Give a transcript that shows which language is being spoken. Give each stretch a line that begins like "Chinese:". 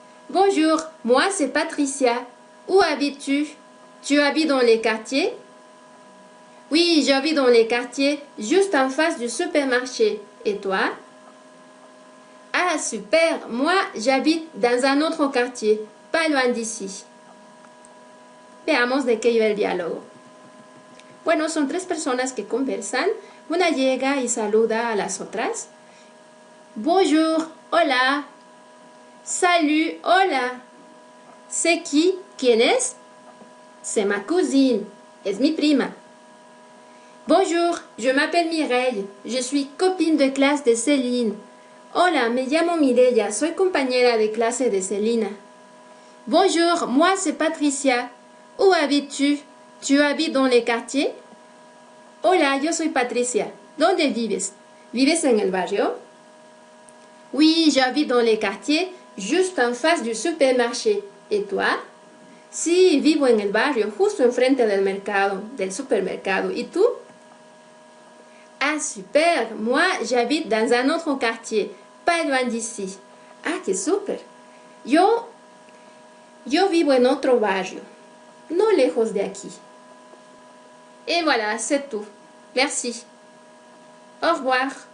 French: Bonjour, moi c'est Patricia. Où habites-tu? Tu habites dans les quartiers? Oui, j'habite dans les quartiers, juste en face du supermarché. Et toi? Ah, super! Moi, j'habite dans un autre quartier, pas loin d'ici.
Spanish: Veamos de qué iba el diálogo. Bueno, son tres personas que conversan. Una llega y saluda a las otras.
French: Bonjour, hola. Salut, hola. C'est qui?
Spanish: ¿Quién es?
French: C'est ma cousine.
Spanish: Es mi prima.
French: Bonjour, je m'appelle Mireille. Je suis copine de clase de Céline.
Spanish: Hola, me llamo Mireia. Soy compañera de clase de Celina.
French: Bonjour, moi c'est Patricia. Où habites-tu? ¿Tu habites dans les quartiers?
Spanish: Hola, yo soy Patricia. ¿Dónde vives? ¿Vives en el barrio?
French: Oui, j'habite dans les quartiers, juste en face du supermarché.
Spanish: ¿Y toi? Sí, vivo en el barrio, justo enfrente del supermercado. ¿Y tú? Ah, super!
French: Moi, j'habite dans un autre quartier, pas loin d'ici.
Spanish: Ah, qué super! Yo vivo en otro barrio, no lejos de aquí.
French: Et voilà, c'est tout. Merci. Au revoir.